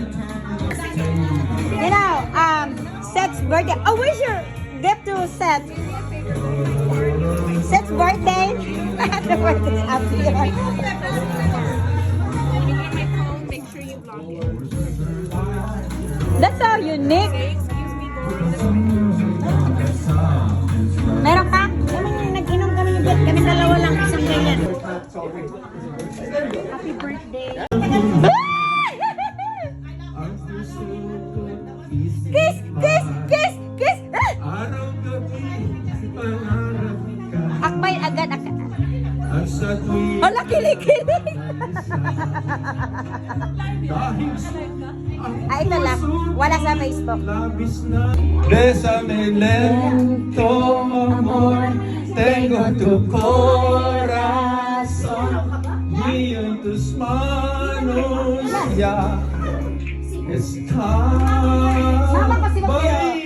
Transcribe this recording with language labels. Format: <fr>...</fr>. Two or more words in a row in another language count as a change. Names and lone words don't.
<en>You know, Seth's birthday. Oh, where's your gift to Seth? Seth's birthday? The birthday's up here. Make sure you vlog it. That's so unique. Excuse me,</en> <tl>Meron ka? Kami nag-inom kami ni Beth. Kami dalawa lang, isang ganyan.</tl> <en>Happy birthday. Kiss! Kiss! Kiss! Kiss!</en> <tl>Akbay agad. Hala, kilig-kilig! Ay, ito lang. Wala sa Facebook.</tl> <es>Bésame lento, amor, tengo tu corazón, y en tus manos ya está.</es> <tl>Sama pa si Bakit.</tl>